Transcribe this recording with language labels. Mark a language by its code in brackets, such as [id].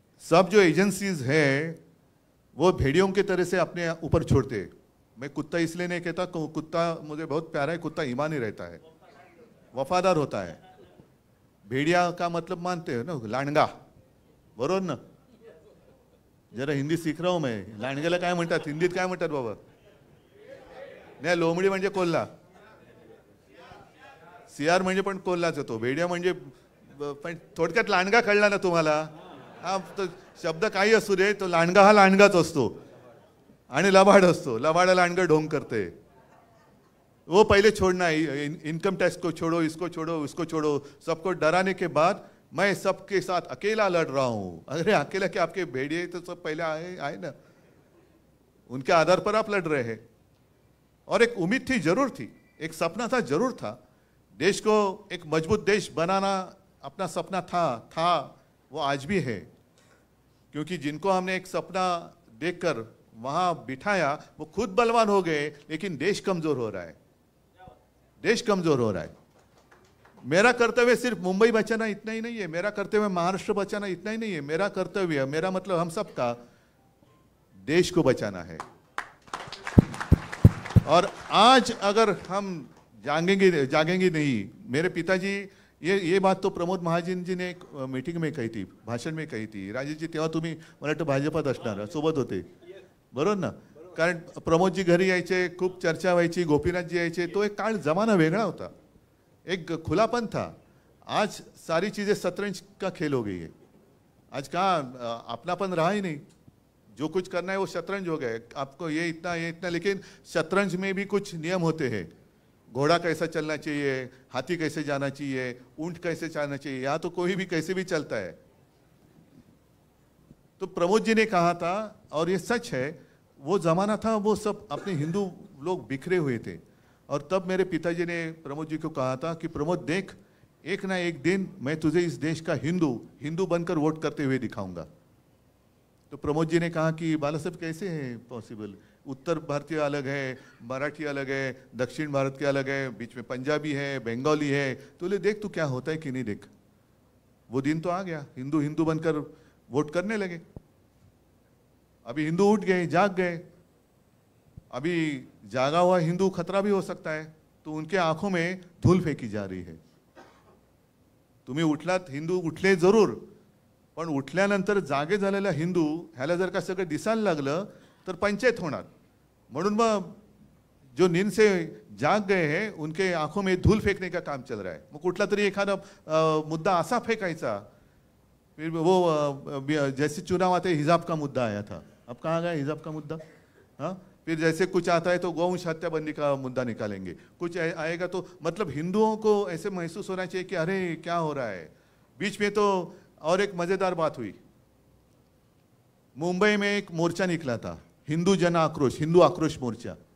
[hi] सब जो एजेंसीज है वो भेड़ियों की तरह से अपने ऊपर छोड़ते। मैं कुत्ता इसलिए नहीं कहता, कुत्ता मुझे बहुत प्यारा है, कुत्ता ईमानी रहता है, वफादार होता है। भेड़िया का मतलब मानते हो ना, लांडगा, [mr] बरोबर ना? [hi] जरा हिंदी सीख रहा हूं मैं। [mr] लांडग्याला काय म्हणतात हिंदीत, काय म्हणतात बाबा? नाही, लोमडी म्हणजे कोल्हा, सियार म्हणजे पण कोल्हाच होतो, भेड़िया म्हणजे पण थोडक्यात लांडगा कळला ना तुम्हाला? हा, तो शब्द काही असू दे, तो लांडगा हा लांडगाच असतो आणि लबाड असतो। लबाड लांडगा ढोंग करते। [hi] वो पहले छोड़ना है, इनकम टैक्स को छोड़ो, इसको छोड़ो, उसको छोड़ो, सबको डराने के बाद मैं सबके साथ अकेला लड़ रहा हूं। अरे अकेला क्या, आपके भेड़िए तो सब पहले आए ना, उनके आधार पर आप लड़ रहे हैं। और एक उम्मीद थी, जरूर थी, एक सपना था, जरूर था। देश को एक मजबूत देश बनाना अपना सपना था, वो आज भी है। क्योंकि जिनको हमने एक सपना देखकर वहां बिठाया वो खुद बलवान हो गए, लेकिन देश कमजोर हो रहा है, देश कमजोर हो रहा है। मेरा कर्तव्य सिर्फ मुंबई बचाना इतना ही नहीं है, मेरा कर्तव्य महाराष्ट्र बचाना इतना ही नहीं है। मेरा कर्तव्य, मेरा मतलब हम सबका देश को बचाना है। और आज अगर हम जागेंगे नहीं, मेरे पिताजी ये बात तो प्रमोद महाजन जी ने एक मीटिंग में कही थी, भाषण में कही थी. [mr] राजेशजी तेव्हा तुम्ही मला वाटतं भाजपात असणार, सोबत होते, बरोबर ना? कारण प्रमोदजी घरी यायचे, खूप चर्चा व्हायची, गोपीनाथजी यायचे, तो एक काळ जमाना वेगळा होता, [hi] एक खुलापन था. आज सारी चीज़ें शतरंज का खेल हो गई है. आज कहाँ अपनापन रहा ही नहीं, जो कुछ करना है वो शतरंज हो गया. आपको ये इतना, लेकिन शतरंज में भी कुछ नियम होते हैं. घोड़ा कैसा चलना चाहिए, हाथी कैसे जाना चाहिए, ऊंट कैसे चलना चाहिए, यहाँ तो कोई भी कैसे भी चलता है. तो प्रमोद जी ने कहा था, और ये सच है, वो जमाना था, वो सब अपने हिंदू लोग बिखरे हुए थे. और तब मेरे पिताजी ने प्रमोद जी को कहा था कि प्रमोद देख, एक ना एक दिन मैं तुझे इस देश का हिंदू बनकर वोट करते हुए दिखाऊंगा. तो प्रमोद जी ने कहा कि बाला साहब कैसे है पॉसिबल, उत्तर भारतीय अलग है, मराठी अलग है, दक्षिण भारत के अलग है, बीच में पंजाबी है, बंगाली है, तो ले देख तू क्या होता है कि नहीं. देख वो दिन तो आ गया, हिंदू बनकर वोट करने लगे. अभी हिंदू उठ गए, जाग गए. अभी जागा हुआ हिंदू खतरा भी हो सकता है, तो उनके आंखों में धूल फेंकी जा रही है. [mr] तुम्ही उठलात, हिंदू उठले जरूर, पण उठल्यानंतर जागे झालेला हिंदू ह्याला जर का सगळं दिसायला लागलं तर पंचायत होणार. म्हणून मग [hi] जो नींद से जाग गए हैं उनके आंखों में धूल फेंकने का काम चल रहा है. [mr] मग कुठला तरी एखादा मुद्दा असा फेंकायचा. [hi] फिर वो जैसे चुनाव आते हिजाब का मुद्दा आया था, अब कहाँ गया हिजाब का मुद्दा. हाँ, फिर जैसे कुछ आता है तो गौवंश हत्या बंदी का मुद्दा निकालेंगे. कुछ आएगा तो मतलब हिंदुओं को ऐसे महसूस होना चाहिए कि अरे क्या हो रहा है. बीच में तो और एक मजेदार बात हुई, मुंबई में एक मोर्चा निकला था, हिंदू जन आक्रोश, हिंदू आक्रोश मोर्चा.